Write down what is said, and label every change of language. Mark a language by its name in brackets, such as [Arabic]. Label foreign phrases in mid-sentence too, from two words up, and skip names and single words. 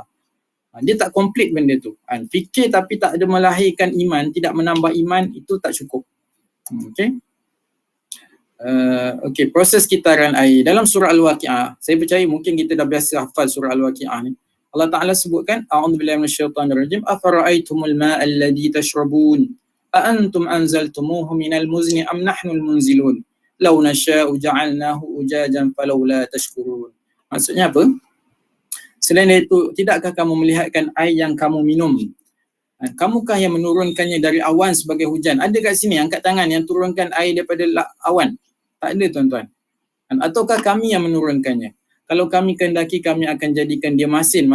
[Malay] Dia tak komplit benda tu. Fikir tapi tak ada melahirkan iman, tidak menambah iman, itu tak cukup. Okay, proses kitaran air. Dalam surah Al-Waqi'ah, saya percaya mungkin kita dah biasa hafal surah Al-Waqi'ah ni. [Arabic] Allah Ta'ala sebutkan, أعوذ بالله من الشيطان الرجيم أفرأيتم الماء الذي تشربون أأنتم أنزلتموه من المزن أم نحن المنزلون لو نشاء جعلناه أجاجا فلولا تشكرون. [Malay] Maksudnya apa? Selain itu, tidakkah kamu melihatkan air yang kamu minum? Kamukah yang menurunkannya dari awan sebagai hujan? Ada kat sini, angkat tangan yang turunkan air daripada awan. Tak ada tuan-tuan. Ataukah kami yang menurunkannya? Kalau kami kehendaki, kami akan jadikan dia masin.